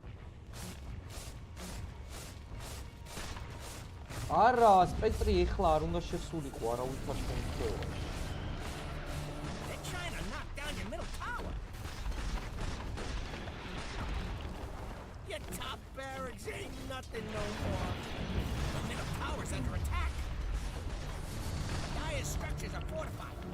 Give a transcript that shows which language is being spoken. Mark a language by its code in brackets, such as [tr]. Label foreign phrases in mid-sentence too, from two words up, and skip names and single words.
[ka] არა, სპექტრი ეხლა არ უნდა შესულიყო არავითარ შემთხვევაში. [en] They're trying to knock down your middle tower. Your top barracks ain't nothing no more. The middle tower's under attack. Dire structures are fortified.